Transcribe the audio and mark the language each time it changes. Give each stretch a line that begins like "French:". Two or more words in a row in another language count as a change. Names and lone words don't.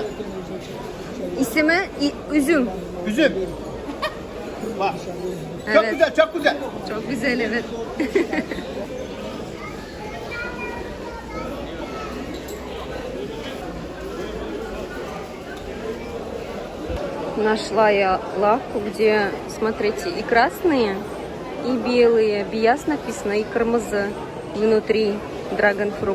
Turkish: İsmi üzüm. Üzüm. Bak. Çok Evet. güzel, çok güzel. Çok güzel, evet.
Russian: Нашла я лавку, где, смотрите, и красные, и белые. Бияс написано, и кырмызы внутри, драгонфрукт.